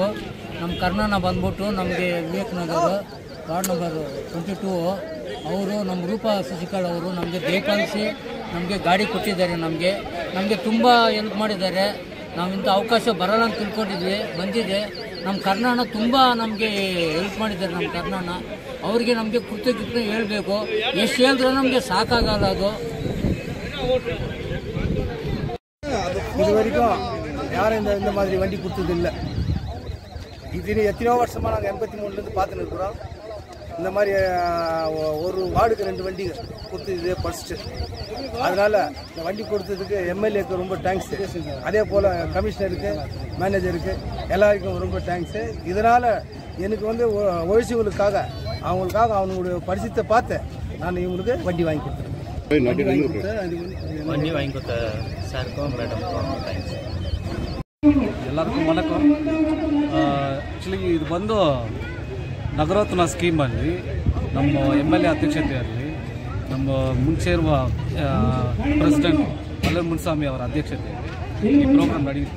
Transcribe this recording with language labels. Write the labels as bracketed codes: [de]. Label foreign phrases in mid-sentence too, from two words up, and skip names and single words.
[kn] ನಮ್ಮ ಕರ್ನಾಟಕ ಬಂದ್ಬಿಟ್ಟು ನಮಗೆ ವಿವೇಕನಗರ [en] ward number [kn] 22 ಅವರು ನಮ್ಮ ರೂಪಾ ಶಶಿಕಾಳ್ ಅವರು ನಮಗೆ ಬೇಕಾಗಿಸಿ ನಮಗೆ ಗಾಡಿ ಕೊಟ್ಟಿದ್ದಾರೆ. ನಮಗೆ ತುಂಬ ಹೆಲ್ಪ್ ಮಾಡಿದ್ದಾರೆ. ನಾವು ಇಂಥ ಅವಕಾಶ ಬರೋಲ್ಲ ಅಂತ ತಿಳ್ಕೊಂಡಿದ್ವಿ, ಬಂದಿದೆ. ನಮ್ಮ ಕರ್ನಾಟಕ ತುಂಬ ನಮಗೆ ಹೆಲ್ಪ್ ಮಾಡಿದ್ದಾರೆ. ನಮ್ಮ ಕರ್ನಾಟಕ ಅವರಿಗೆ ನಮಗೆ ಕೃತಜ್ಞತೆ ಹೇಳಬೇಕು. ಎಷ್ಟು ಹೇಳಿದ್ರೆ ನಮಗೆ ಸಾಕಾಗಲ್ಲ. ಅದು [ta] இதுவரைக்கும் யாரும் இந்த மாதிரி வண்டி கொடுத்தது இல்லை. இது எத்தனையோ வருஷமாக நாங்கள் 83லேருந்து பார்த்துன்னு இருக்கிறோம். இந்த மாதிரி ஒரு வார்டுக்கு 2 வண்டி கொடுத்தது ஃபர்ஸ்ட்டு. அதனால் இந்த வண்டி கொடுத்ததுக்கு MLAக்கு ரொம்ப தேங்க்ஸு. அதே போல் கமிஷனருக்கு, மேனேஜருக்கு எல்லாருக்கும் ரொம்ப தேங்க்ஸு. இதனால் எனக்கு ஒழிச்சவங்களுக்காக அவங்களுடைய பரிசத்தை பார்த்து நான் இவங்களுக்கு வண்டி வாங்கி கொடுத்துருக்கேன். வண்டி வாங்கி கொடுத்த சாருக்கும் மேடம்க்கும் தேங்க்ஸ். [kn] ಎಲ್ಲರಿಗೂ ವಣಕಂ. ಆ್ಯಕ್ಚುಲಿ ಇದು ಬಂದು ನಗರೋತ್ಥಾನ ಸ್ಕೀಮಲ್ಲಿ ನಮ್ಮ MLA ಅಧ್ಯಕ್ಷತೆಯಲ್ಲಿ ನಮ್ಮ ಮುಂಚೆ ಇರುವ ಪ್ರೆಸಿಡೆಂಟ್ ಮಲ್ಲರ್ ಮುನ್ಸ್ವಾಮಿ ಅವರ ಅಧ್ಯಕ್ಷತೆಯಲ್ಲಿ ಈ ಪ್ರೋಗ್ರಾಮ್ ನಡೆಯುತ್ತೆ.